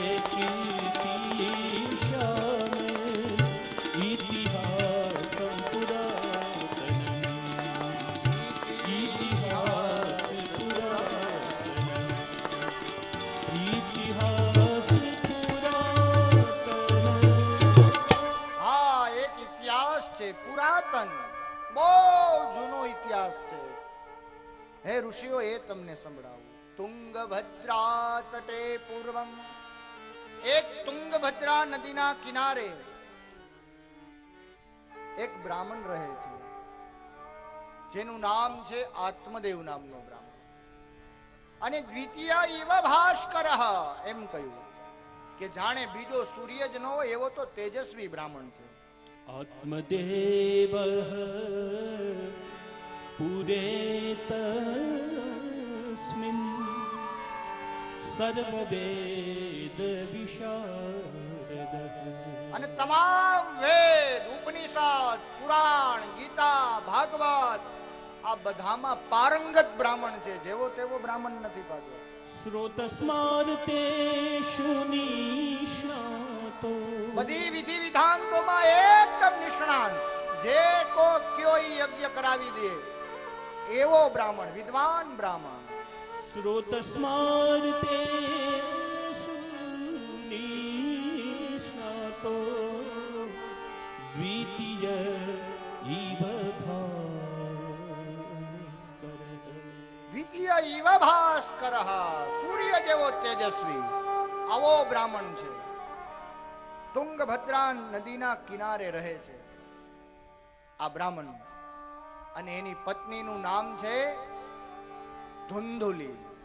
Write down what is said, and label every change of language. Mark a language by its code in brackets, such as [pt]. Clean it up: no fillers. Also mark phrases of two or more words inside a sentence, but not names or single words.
[sa] कीर्तिशाम इतिहासं पुरातनम् इतिहास पुरातनम् इतिहास पुरातनम् [gu] હા એક ઇતિહાસ છે પુરાતન બહુ જૂનો ઇતિહાસ છે હે ઋષિઓ એ તમને સંભળાવું [sa] तुंगभद्रा तटे पूर्वम् [gu] એક તુંગભદ્રા નદીના કિનારે એક બ્રાહ્મણ રહે છે જેનું નામ છે આત્મદેવ નામનો બ્રાહ્મણ અને [sa] द्वितीय इव भास्करः [gu] એમ કહ્યું કે જાણે બીજો સૂર્ય જ ન હોય એવો તો તેજસ્વી બ્રાહ્મણ છે [sa] आत्मदेवः पुरेतस्मिन् सर्ववेद विशारदः [gu] અને તમામ વેદ ઉપનિષદ પુરાણ ગીતા ભાગવત આ બધામાં પારંગત બ્રાહ્મણ છે જેવો તેવો બ્રાહ્મણ નથી પાછો [sa] श्रोतस्मार्तेषु निष्णातो [gu] બધી વિધિ વિધાનોમાં એકદમ નિષ્ણાંત જે કો કયો ઈ યજ્ઞ કરાવી દે એવો બ્રાહ્મણ વિદ્વાન બ્રાહ્મણ [sa] श्रोतस्मार्तेषु निष्णातो द्वितीय इव भास्करः द्वितीय इव भास्कर [gu] સૂર્ય જેવો તેજસ્વી આવો બ્રાહ્મણ છે તુંગભદ્રા નદીના કિનારે રહે છે આ બ્રાહ્મણ અને એની પત્નીનું નામ છે ધુંધુલી